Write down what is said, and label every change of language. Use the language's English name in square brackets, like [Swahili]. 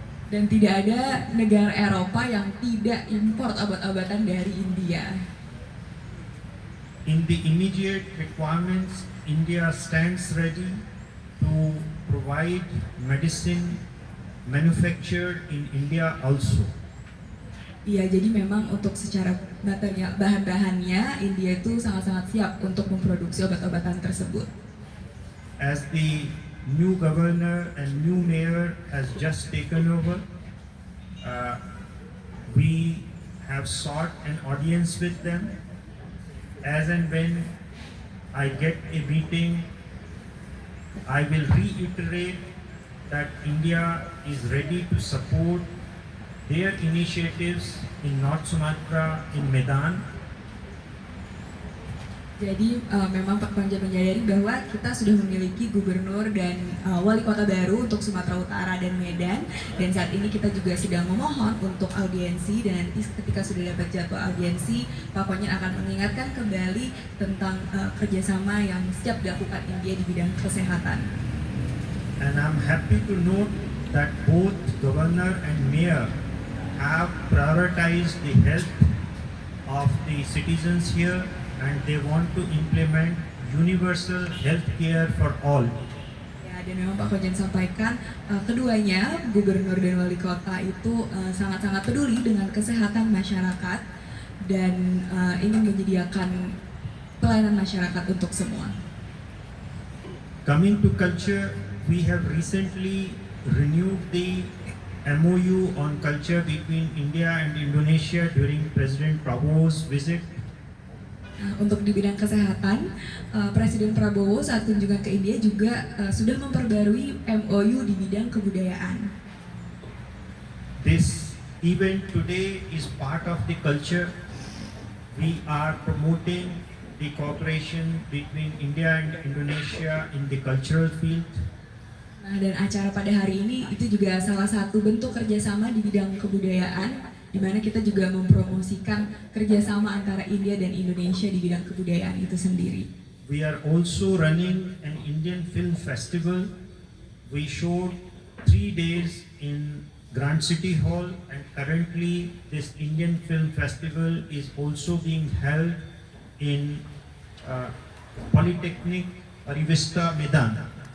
[Indonesian] Dan tidak ada negara Eropa yang tidak impor obat-obatan dari India. [English] In the immediate requirements, India stands ready to provide medicine manufactured in India also. [Indonesian] Iya, jadi memang untuk secara material bahan-bahannya India itu sangat-sangat siap untuk memproduksi obat-obatan tersebut. [English] As the new governor and new mayor has just taken over, we have sought an audience with them. As and when I get a meeting, I will reiterate that India is ready to support their initiatives in North Sumatra, in Medan. [Indonesian] Jadi memang Pak Konjen menyadari bahwa kita sudah memiliki gubernur dan wali kota baru untuk Sumatera Utara dan Medan, dan saat ini kita juga sedang memohon untuk audiensi, dan nanti ketika sudah dapat jadwal audiensi, Pak Konjen akan mengingatkan kembali tentang kerjasama yang siap dilakukan India di bidang kesehatan. [English] And I'm happy to note that both governor and mayor have prioritized the health of the citizens here, and they want to implement universal health care for all. [Indonesian] Ya, dan memang Pak Konjen sampaikan keduanya, gubernur dan wali kota itu sangat-sangat peduli dengan kesehatan masyarakat dan ingin menyediakan pelayanan masyarakat untuk semua. [English] Coming to culture, we have recently renewed the MOU on culture between India and Indonesia during President Prabowo's visit. [Indonesian] Untuk di bidang kesehatan, Presiden Prabowo saat kunjungan ke India juga sudah memperbarui MOU di bidang kebudayaan. [English] This event today is part of the culture. We are promoting the cooperation between India and Indonesia in the cultural field. [Indonesian] Nah, dan acara pada hari ini itu juga salah satu bentuk kerjasama di bidang kebudayaan, di mana kita juga mempromosikan kerjasama antara India dan Indonesia di bidang kebudayaan itu sendiri. [English] We are also running an Indian Film Festival. We showed 3 days in Grand City Hall, and currently this Indian Film Festival is also being held in Polytechnic Arivista Medan.